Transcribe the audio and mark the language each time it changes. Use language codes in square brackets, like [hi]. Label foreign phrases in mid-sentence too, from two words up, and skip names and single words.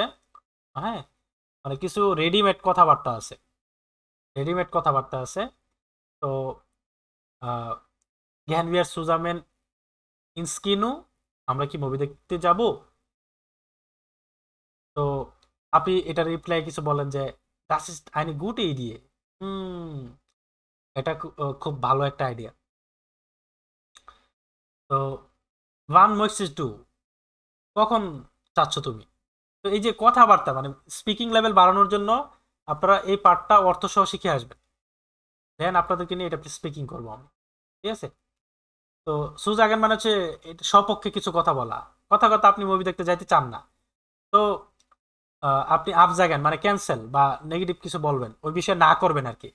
[bn] হ্যাঁ, মানে কিছু রেডিমেড কথাবার্তা আছে, রেডিমেড কথাবার্তা আছে। তো [de] Gehen wir zusammen ins Kino, [bn] আমরা কি মুভি দেখতে যাব? তো আপনি এটা রিপ্লাই কিছু বলেন যে [de] das ist eine gute Idee, [bn] হুম, এটা খুব ভালো একটা আইডিয়া। [de] তো wann möchtest du, [bn] কখন চাচ্ছ তুমি? তো এই যে কথাবার্তা মানে স্পিকিং লেভেল বাড়ানোর জন্য আপনারা এই পার্টটা অর্থ সহ শিখে আসবেন, দেন আপনাদেরকে নিয়ে এটা স্পিকিং করবো আমি, ঠিক আছে? তো সুজাগেন মানে হচ্ছে এটা সপক্ষে কিছু কথা বলা, কথা কথা আপনি মুভি দেখতে যাইতে চান না, তো আপনি আবজাগেন মানে ক্যান্সেল বা নেগেটিভ কিছু বলবেন, ওই বিষয়ে না করবেন আর কি।